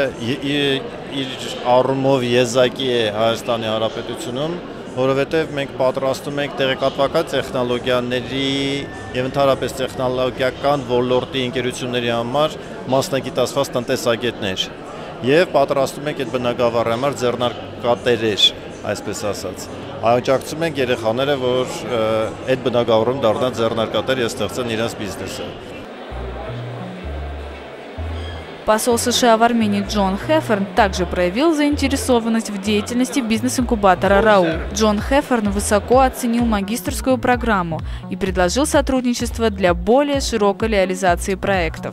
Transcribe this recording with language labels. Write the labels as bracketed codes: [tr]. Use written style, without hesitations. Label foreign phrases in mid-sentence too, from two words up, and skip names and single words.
[hy] իր առումով եզակի է Հայաստանի Հանրապետությունում, որովհետև մենք պատրաստում ենք տեղեկատվական տեխնոլոգիաների և ընդհանրապես տեխնոլոգիական ոլորտի ընկերությունների համար մասնագիտացված տնտեսագետներ և պատրաստում ենք այդ բնագավառի համար ձեռնարկատերեր, այսպես ասած։ Աջակցում ենք երեխաները, որ այդ բնագավառում դառնան ձեռնարկատեր և ստեղծեն իրենց բիզնեսը։ [ru] Посол США в Армении Джон Хеферн также проявил заинтересованность в деятельности бизнес-инкубатора РАУ. Джон Хеферн высоко оценил магистерскую программу и предложил сотрудничество для более широкой реализации проектов.